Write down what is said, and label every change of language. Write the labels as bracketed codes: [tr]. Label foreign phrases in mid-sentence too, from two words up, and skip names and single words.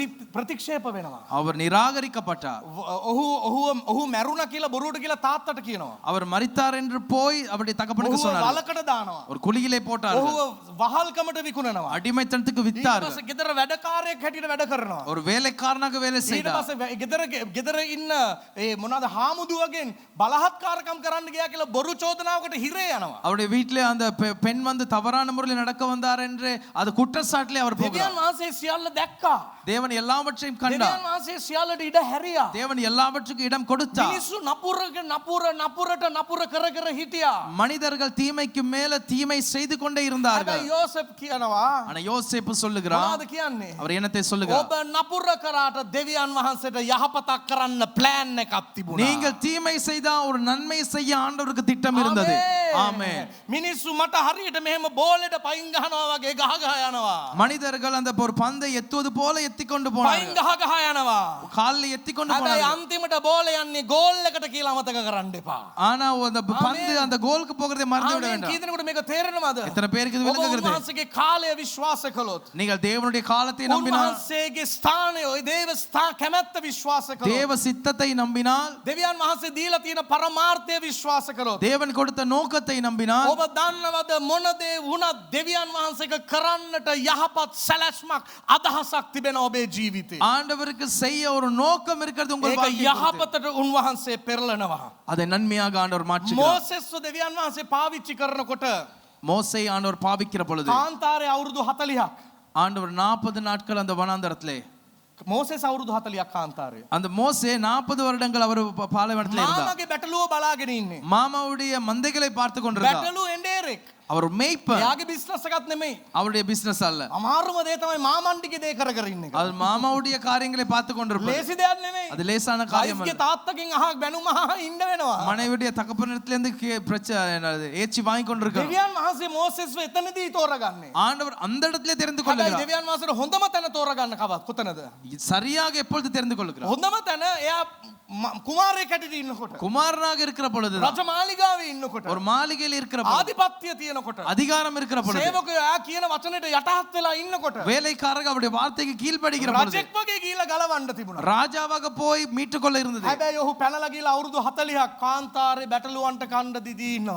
[si] ප්‍රතික්ෂේප වෙනවා. [ta] அவர் நிராகரிக்கப்பட்டார். [si] ඔහු මැරුණ කියලා බොරුවට කියලා තාත්තට කියනවා. [ta] அவர் மரித்தார் என்று போய் அவருடைய தகப்பனுக்கு [si] ඔහුව [ta] சொன்னார். [si] වලකට දානවා. [ta] ஒரு குழியிலே போட்டார்கள். [si] ඔහුව වහල්කමට විකුණනවා. [ta] அடிமைத்தனத்துக்கு [si] ඊට [ta] வித்தார்கள். [si] පස්සේ ගෙදර වැඩකාරයෙක් හැටියට වැඩ කරනවා. [ta] ஒரு வேலைக்காரனாக வேலை [si] ඊට [ta] செய்தார். [si] පස්සේ ගෙදර ඉන්න ඒ මොනවාද හාමුදුරුවගෙන් බලහත්කාරකම් කරන්න ගියා කියලා බොරු චෝදනාවකට හිරේ යනවා. [ta] அவருடைய வீட்டிலே அந்த பெண் வந்து தவறான முறையில் நடக்க வந்தார் என்று அது குற்றச்சாட்டிலே அவர் போகிறார். [si] දෙවියන් වහන්සේ සියල්ල දැක්කා. [ta] தேவன் எல்லாவற்றையும் கண்டார். [si] දෙවියන් වහන්සේ සියල්ලට ඉඩ හැරියා. [ta] தேவன் எல்லாவற்றுக்கும் இடம் கொடுத்தார். [si] මිනිස්සු නපුර කර හිටියා. [ta] மனிதர்கள் தீமைக்கு மேல தீமை செய்து கொண்டே இருந்தார்கள். [si] හැබැයි යෝසෙෆ් කියනවා [ta] ஆனா யோசேப்பு சொல்லுகிறார், [si] මොනවද කියන්නේ? [ta] அவர் என்னத்தை சொல்லுகிறார்? [si] ඔබ නපුර කරාට දෙවියන් වහන්සේට යහපතක් කරන්න ප්ලෑන් එකක් තිබුණා. [ta] நீங்கள் தீமை செய்தா ஒரு நன்மை செய்ய ஆண்டவருக்கு திட்டம் இருந்தது. ஆமென். [si] මිනිස්සු මට හරියට මෙහෙම බෝලෙට පයින් ගහනවා වගේ ගහ යනවා. [ta] மனிதர்கள் அந்த ஒரு பந்தை எத்துவது போல எத்திக்கொண்டு [si] පයින් [ta] போனார்கள். [si] ගහ යනවා. [ta] காலில் எத்திக்கொண்டு [si] හැබැයි [ta] போனார்கள். [si] අන්තිමට බෝල යන්නේ ගෝල් එකට කියලා අමතක කරන්න එපා. [ta] ஆனா அந்த பந்து அந்த கோலுக்கு போகிறதை மறந்து விட [si] ආමේන්. [ta] வேண்டாம். [si] කීදෙනෙකුට මේක තේරෙනවද? [ta] எத்தனை பேருக்கு இது [si] ඔබ [ta] விளங்குகிறது? [si] උන්වහන්සේගේ කාලය විශ්වාස කළොත්, [ta] நீங்கள் தேவனுடைய காலத்தை நம்பினால், [si] උන්වහන්සේගේ ස්ථානය ඔය දේව කැමැත්ත විශ්වාස කළොත්, [ta] தேவ சித்தத்தை நம்பினால், [si] දෙවියන් වහන්සේ දීලා තියෙන පරමාර්ථය විශ්වාස කළොත්, [ta] தேவன் கொடுத்த நோக்கத்தை நம்பினால், [si] ඔබ දන්නවද මොන දේ වුණත් දෙවියන් වහන්සේක කරන්නට යහපත් සැලැස්මක් අදහසක් තිබෙන ඔබේ ජීවිතේ. [ta] ஆண்டவருக்கு செய்ய ஒரு நோக்கம் இருக்கிறது உங்கள் [si] ඒක [ta] வாழ்க்கையில். [si] යහපතට උන්වහන්සේ පෙරලනවා. [ta] அதை நன்மையாக ஆண்டவர் மாற்றுகிறார். [si] මෝසෙස්ව දෙවියන් වහන්සේ පාවිච්චි කරනකොට [ta] மோசே ஆண்டவர் பாவிக்கிற பொழுது [si] කාන්තාරේ අවුරුදු 40ක්, [ta] ஆண்டவர் 40 நாட்கள் அந்த வனாந்தரத்திலே, [si] මෝසෙස් අවුරුදු 40ක් කාන්තාරේ. [ta] அந்த மோசே 40 வருடங்கள் அவர் பாலைவனத்திலே இருந்தார். [si] මාමගේ බැටළුව බලාගෙන ඉන්නේ. [ta] மாமாவுடைய மந்தைகளை பார்த்து கொண்டிருந்தார். [si] බැටළුව එඬේරෙක්. [ta] அவர் மேய்ப்பர். [si] එයාගේ බිස්නස් එකක් නෙමෙයි. [ta] அவருடைய பிசினஸ் அல்ல, [si] අමාරුම දේ තමයි මාමන්ටිගේ දේ කර ඉන්න එක. [ta] அது மாமாவுடைய காரியங்களை பார்த்து கொண்டிருப்பார். [si] ලේසි දෙයක් නෙමෙයි. [ta] அது லேசான காரியம் [si] වයිෆ්ගේ [ta] அல்ல. [si] තාත්තගෙන් අහක් බැනුම අහ ඉන්න වෙනවා. [ta] மனைவியுடைய தகப்பனிடத்திலிருந்து பிரச்சனை என்னது ஏச்சி வாங்கி கொண்டிருக்கார். [si] දෙවියන් වහන්සේ මෝසෙස්ව එතනදී තෝරගන්නේ. [ta] ஆண்டவர் அந்த இடத்திலே தெரிந்து [si] හැබැයි [ta] கொள்ளுகிறார். [si] දෙවියන් වහන්සේට හොඳම තැන තෝරගන්න කවත් කොතනද? [ta] சரியாக எப்பொழுது தெரிந்து கொள்ளுகிறார்? [si] හොඳම තැන එයා කුමාරයෙක් හැටියට ඉන්නකොට, [ta] குமாரனாக இருக்கிற பொழுதுதான், [si] රජමාලිගාවේ ඉන්නකොට, [ta] ஒரு மாளிகையில் இருக்கிற பொழுது, [si] ආධිපත්‍ය තියෙනකොට, [ta] அதிகாரம் இருக்கிற பொழுது, [si] සේවකයෝ එයා කියන වචනෙට යටහත් වෙලා ඉන්නකොට, [ta] வேலைக்காரர்கள் அவருடைய வார்த்தைக்கு கீழ்ப்படிக்கிற பொழுது, [si] රජෙක් වගේ ගිහිල්ලා ගලවන්න තිබුණා. [ta] ராஜாவாக போய் மீட்டுக்கொள்ள இருந்தது. [si] හැබැයි ඔහු පැනලා ගිහිල්ලා අවුරුදු 40ක් කාන්තාරේ බැටළුවන්ට කණ්ඩ දිදී ඉන්නවා.